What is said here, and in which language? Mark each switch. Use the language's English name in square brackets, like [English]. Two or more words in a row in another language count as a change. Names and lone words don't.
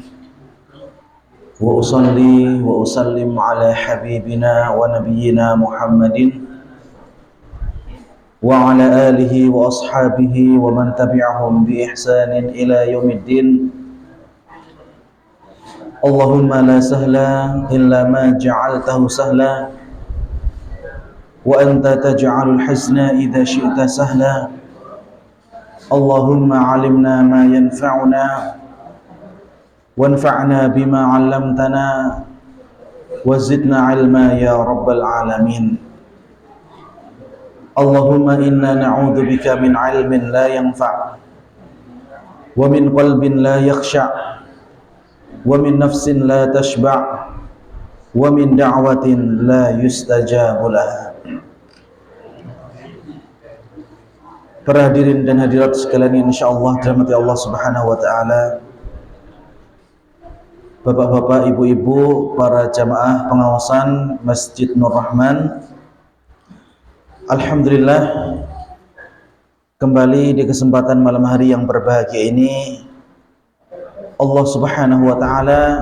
[Arabic] وأصلي وأسلم على حبيبنا ونبينا محمد وعلى آله وأصحابه ومن تبعهم بإحسان إلى يوم الدين. اللهم لا سهل إلا ما جعلته سهلا وأنت تجعل الحزن إذا شئت سهلا. اللهم علمنا ما ينفعنا وانفعنا بما علمتنا وزدنا علما يا رب العالمين. اللهم إنا نعوذ بك من علم لا ينفع ومن قلب لا يخشع ومن نفس لا تشبع ومن دعوة لا يستجاب لها. [Indonesian] Para hadirin dan hadirat sekalian, insyaallah dirahmati [Arabic] الله سبحانه وتعالى. [Indonesian] Bapak-bapak, ibu-ibu, para jamaah pengawasan Masjid Nur Rahman, alhamdulillah kembali di kesempatan malam hari yang berbahagia ini [Arabic] الله سبحانه وتعالى